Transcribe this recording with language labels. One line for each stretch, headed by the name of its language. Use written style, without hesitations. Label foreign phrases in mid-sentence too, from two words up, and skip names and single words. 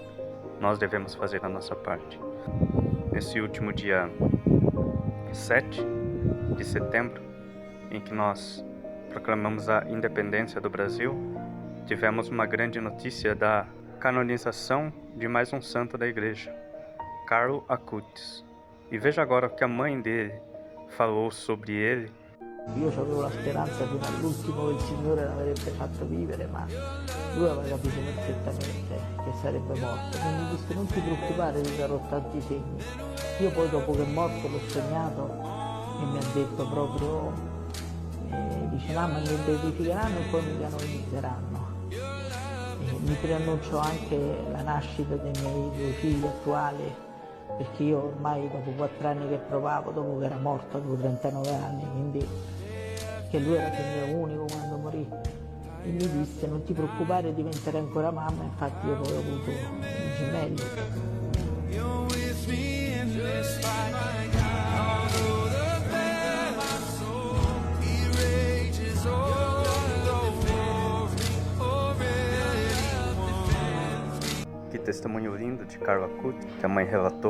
Portuguese: Nós devemos fazer a nossa parte. Nesse último dia 7 de setembro, em que nós proclamamos a independência do Brasil, tivemos uma grande notícia da canonização de mais um santo da igreja, Carlo Acutis. E veja agora o que a mãe dele falou sobre ele.
Italian: Io avevo la speranza fino all'ultimo che il Signore l'avrebbe fatto vivere, ma lui aveva capito perfettamente che sarebbe morto. Quindi mi disse: non ti preoccupare, ti darò tanti segni. Io poi dopo che è morto l'ho sognato e mi ha detto proprio, dice: mamma, mi beatificheranno e poi mi canonizzeranno. Mi preannuncio anche la nascita dei miei due figli attuali, perché io ormai dopo 4 anni che provavo, dopo che era morto, avevo 39 anni, quindi che lui era figlio unico quando morì, e mi disse: non ti preoccupare, diventerai ancora mamma. Infatti io poi ho avuto i gemelli.
Portuguese: Que testemunho lindo de Carlo Acutis, que a mãe relatou.